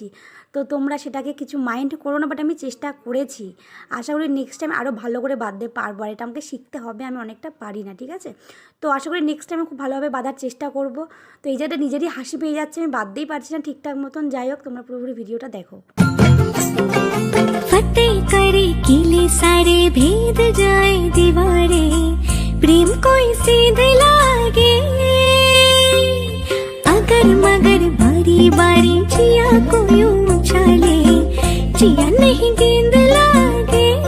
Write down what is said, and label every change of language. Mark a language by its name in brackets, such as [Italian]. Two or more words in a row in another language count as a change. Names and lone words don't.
[Bangla] তো তোমরা সেটাকে কিছু মাইন্ড করো না, বাট আমি চেষ্টা করেছি। আশা করি [English] next time [Bangla] আরও ভালো করে বাঁধতে পারবো। আর এটা আমাকে শিখতে হবে, আমি অনেকটা পারি না, ঠিক আছে? তো আশা করি [English] next time [Bangla] খুব ভালোভাবে বাঁধার চেষ্টা করব। তো এই জায়গাটা নিজেরই হাসি পেয়ে যাচ্ছে, আমি বাঁধতেই পারছি না ঠিকঠাক মতন। যাই হোক, তোমরা পুরোপুরি ভিডিওটা দেখো। [Hindi] फतेह करे किले सारे भेद जाए दीवारे, प्रेम कोई सीध लागे, अगर मगर बारी बारी जिया को यूं उछाले, जिया नहीं गेंद लागे।